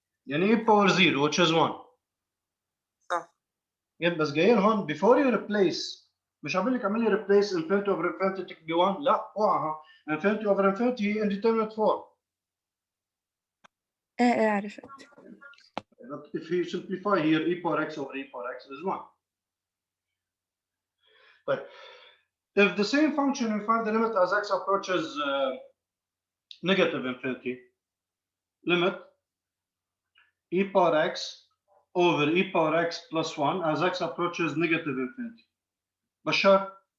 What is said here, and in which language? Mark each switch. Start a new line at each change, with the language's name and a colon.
English: يعني e power 0 which is 1.
Arabic: صح. يعني بس جايين هون before you replace مش عم لك اعمل لي replace infinity over infinity تكبي 1 لا اوعى infinity over infinity هي indeterminate form. إيه عرفت.
English: But if you simplify here e power x over e power x is 1. But if the same function you find the limit as x approaches negative infinity, limit e power x over e power x plus 1 as x approaches negative infinity. Bashar?